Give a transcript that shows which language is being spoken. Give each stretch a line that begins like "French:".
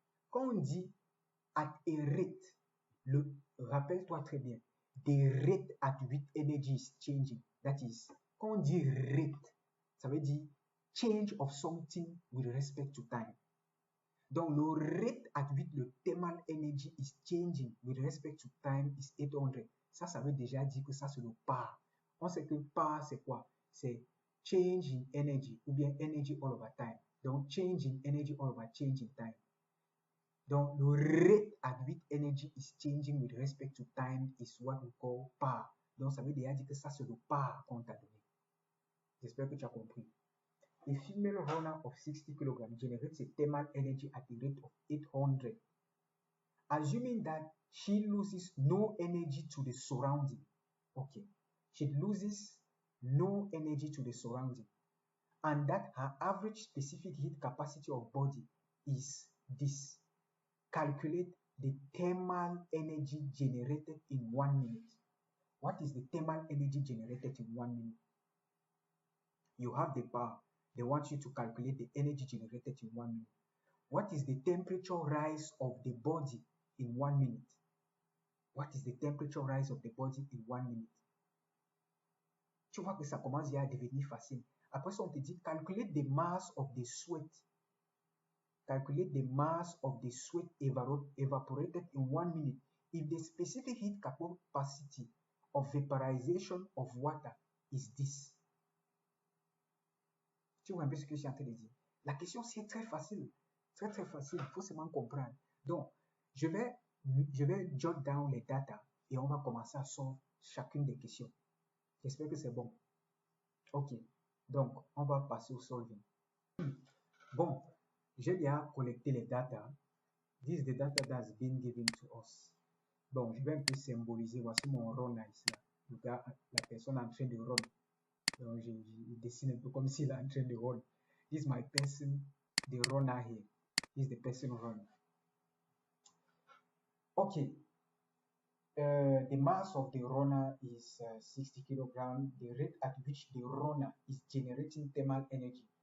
French: Quand on dit
English: at a rate,
French: rappelle-toi très bien,
English: the rate at which energy is changing. That is,
French: quand on dit rate, ça veut dire
English: change of something with respect to time. Donc, le rate at which le thermal energy is changing with respect to time is 800.
French: Ça veut déjà dire que ça, c'est le par. On sait que par, c'est quoi? C'est change in energy ou bien energy all over time.
English: Donc, change in energy all over change in time. Donc, le rate at which energy is changing with respect to time is what we call par.
French: Donc, ça veut déjà dire que ça, c'est le par qu'on t'a donné. J'espère que tu as compris.
English: A female runner of 60 kg generates a thermal energy at a rate of 800. Assuming that she loses no energy to the surrounding. Okay. She loses no energy to the surrounding. And that her average specific heat capacity of body is this. Calculate the thermal energy generated in 1 minute. What is the thermal energy generated in 1 minute? You have the power. They want you to calculate the energy generated in 1 minute. What is the temperature rise of the body in 1 minute? What is the temperature rise of the body in 1 minute?
French: Tu vois que ça commence à devenir facile. Après ça, on te dit
English: calculate the mass of the sweat. Calculate the mass of the sweat evaporated in 1 minute if the specific heat capacity of vaporization of water is this.
French: Tu vois un peu ce que je suis en train de dire. La question, c'est très facile. Très, très facile. Il faut seulement comprendre. Donc, je vais
English: jot down
French: les data et on va commencer à solve chacune des questions. J'espère que c'est bon. OK. Donc, on va passer au solving. Bon, j'ai déjà collecté les data.
English: This is the data that's been given to us.
French: Bon, je vais un peu symboliser. Voici mon runner ici. Le gars, la personne en train de run. Donc, je dessine un peu comme s'il est en train de run.
English: This is my person, the runner here. This is the person running. Okay. The mass of the runner is 60 kg. The rate at which the runner is generating thermal energy.